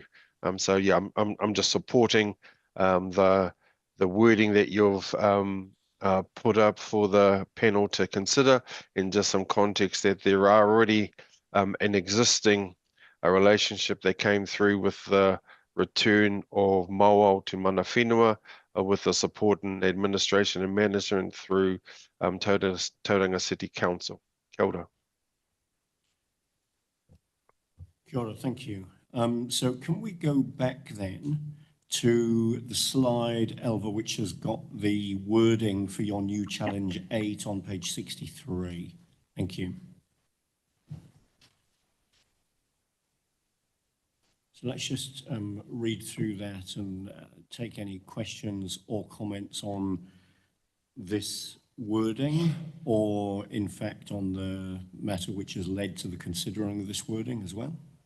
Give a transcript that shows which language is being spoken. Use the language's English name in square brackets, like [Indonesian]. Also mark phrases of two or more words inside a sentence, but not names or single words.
[English] So yeah, I'm just supporting the wording that you've put up for the panel to consider, in just some context that there are already an existing relationship that came through with the return of Mawao to [Māori] mana whenua, [English] with the support and administration and management through Tauranga City Council. [Māori] Kia ora. Kia ora, [English] thank you. So can we go back then to the slide, Elva, which has got the wording for your new challenge 8 on page 63? Thank you. So let's just read through that and take any questions or comments on this wording, or in fact on the matter which has led to the considering of this wording as well.